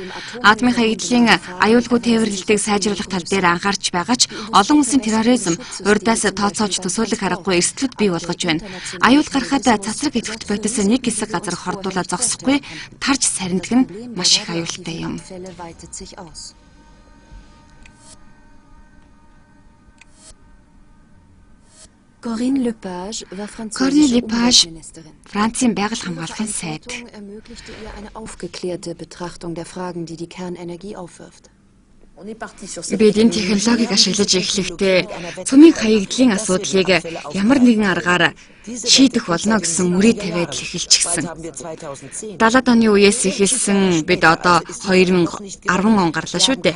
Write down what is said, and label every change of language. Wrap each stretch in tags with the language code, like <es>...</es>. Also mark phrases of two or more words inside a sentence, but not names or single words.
<mn>Атомын хаягдлын аюулгүй тээвэрлэлтийг сайжруулах тал дээр анхаарч байгаа ч олон улсын терроризм урьдаас тооцоолж төсөөлөх аргагүй эрсдлүүд бий болгож байна. Аюул гарахад цацраг идэвхт бодис нэг хэсэг газар хордуулаад зогсохгүй тарж сарндаг нь маш их аюултай юм.</mn> <de>Weitet sich aus. Corinne Lepage war französische Umweltministerin.</de> <mn>Францын байгаль хамгаалахын сайд.</mn> <de>Ermöglichte ihr eine aufgeklärte Betrachtung der Fragen, die die Kernenergie aufwirft.</de> <mn>Бид энэ технологиг ашиглаж эхлэхдээ цөмийн хаягдлын асуудлыг ямар нэгэн аргаар шийдэх болно гэсэн мөрийг тавиад л эхэлчихсэн. 70-ад оны үеэс эхэлсэн бид одоо 2010 он гарлаа шүү дээ.</mn>